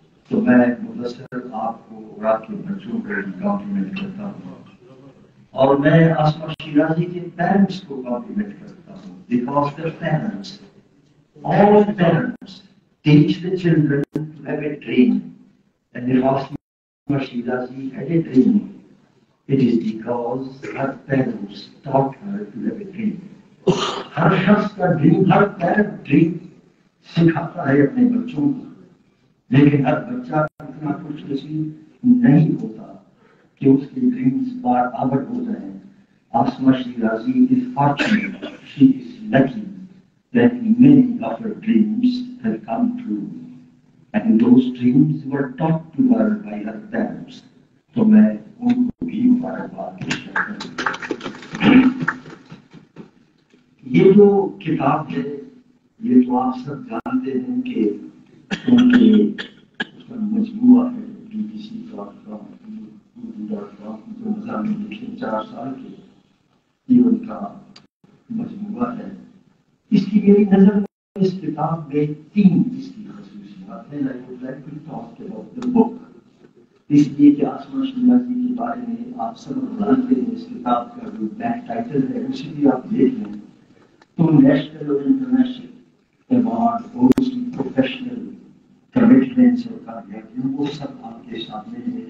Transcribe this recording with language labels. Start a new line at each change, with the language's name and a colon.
Urdu: تو میں مدثر آپ کو اور آپ کے بچوں کو کمپلیمنٹ کرتا ہوں، اور میں آسما شیرازی کے پیرنٹس کو کمپلیمنٹ کرتا ہوں.
English: Because the parents, all parents teach the children to have a dream, and if Asma Shirazi had a dream, it is because her parents taught her to have a dream.
Urdu: ہر شخص کا dream, ہر parent dream سکھاتا ہے اپنے بچوں کو، لیکن ہر بچہ اتنا خوش نصیب نہیں ہوتا کہ اس کے ڈریمز برآمد ہو جائیں.
English: Asma Shirazi is fortunate, she is lucky that many of her dreams have come true. and those dreams were taught to her by her parents.
Urdu: تو میں ان کو بھی مبارکباد پیش کرتا ہوں. یہ جو کتاب ہے یہ تو آپ سب جانتے ہیں کہ ان کے اس کا مجموعہ ہے BBC.com جو مضامین لکھے 4 سال کے یہ ان کا مجموعہ ہے. اس کی میری نظر میں اس کتاب میں 3 اس کی خصوصیات ہیں.
English: I would like to talk about the book.
Urdu: اس لیے کہ آسما شیرازی کے بارے میں آپ سب جانتے ہیں. اس کتاب کا جو بیک ٹائٹل ہے اسے بھی آپ دیکھ لیں تو نیشنل اور international award
English: goes to
Urdu: professional commitments اور کامیابیوں وہ سب آپ کے سامنے ہے.